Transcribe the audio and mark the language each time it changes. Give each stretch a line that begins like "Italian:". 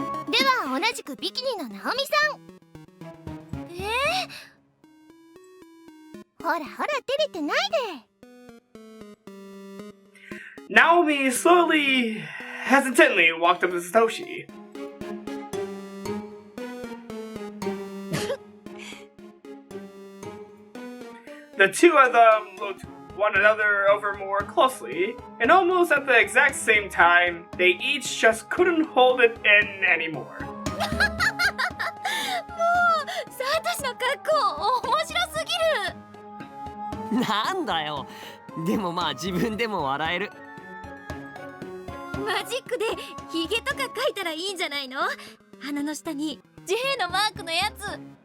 Japanese: では同じくビキニのナオミさん。ほらほら照れてないで。
English: Naomi slowly hesitantly walked up to Satoshi. The two of them looked one another over more closely, and almost at the exact same time, they each just couldn't hold it in anymore.
Japanese: もうサトシの格好面白すぎる。なんだよ。でもまあ自分でも笑える。マジックでヒゲとか描いたらいいんじゃないの？鼻の下に J のマークのやつ。